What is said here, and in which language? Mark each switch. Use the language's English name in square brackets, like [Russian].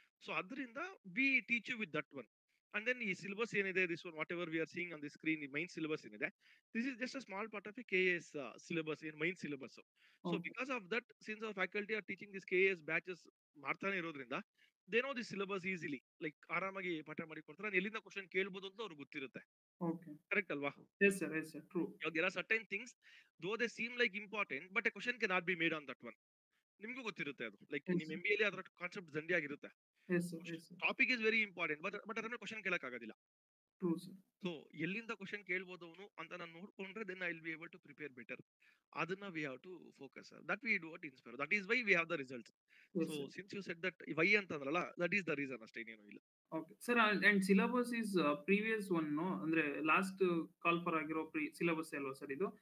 [English] So ಅದರಿಂದ we teach you with that one. And then ಈ syllabus ಏನಿದೆ, this one whatever we are seeing on the screen, ಈ main syllabus ಏನಿದೆ, this is just a small part of a KAS syllabus, ಏನ್ main syllabus. So Okay. Because of that, since our faculty are teaching this KAS batches ಮಾಡ್ತಾನೆ ಇರೋದ್ರಿಂದ, they know this syllabus easily, [Kannada] like ಆರಾಮಾಗಿ ಪಾಠ ಮಾಡಿ ಕೊಡ್ತಾರೆ. ನಾನು ಎಲ್ಲಿಂದ question ಕೇಳ್ಬೋದು ಅಂತ ಅವ್ರಿಗೆ ಗೊತ್ತಿರುತ್ತೆ. [English] Okay. [Kannada] ಕರೆಕ್ಟ್ ಅಲ್ವಾ? [English] Yes, sir. Yes, sir. True. ಇವಾಗ there are certain things though they seem like important, but a question cannot be made on that one. [Kannada] ನಿಮ್ಗೂ ಗೊತ್ತಿರುತ್ತೆ ಅದು, ಲೈಕ್ [English] Yes, [Kannada] ನಿಮ್ [English] sir. [Kannada] MBA ಅಲ್ಲಿ ಅದರ ಕಾನ್ಸೆಪ್ಟ್ ಜಂಡಿ ಆಗಿರುತ್ತೆ. [English] Yes, sir. Yes, sir. Topic is very important, [Kannada] but ಅದನ್ನ question ಕೇಳಕ್ ಆಗೋದಿಲ್ಲ. [English] True, sir. [Kannada] ಸೊ ಎಲ್ಲಿಂದ ಕ್ವಶನ್ ಕೇಳ್ಬೋದು ಅವನು ಅಂತ ನಾನು ನೋಡ್ಕೊಂಡ್ರೆ [English] Then I will be able to prepare better. ಅದನ್ನ we have to focus, that we do at inspire, that is why we have the results. Yes, so sir. Since you said that why ಅಂತಂದ್ರಲ್ಲ, that is the reason [Kannada] ಅಷ್ಟೇ, ಇನ್ನೇನು ಇಲ್ಲ. [English] Okay. Sir, and syllabus is previous one, no? [Kannada] ಅಂದ್ರೆ last call for ಆಗಿರೋ syllabus ಅಲ್ವಾ sir ಇದು?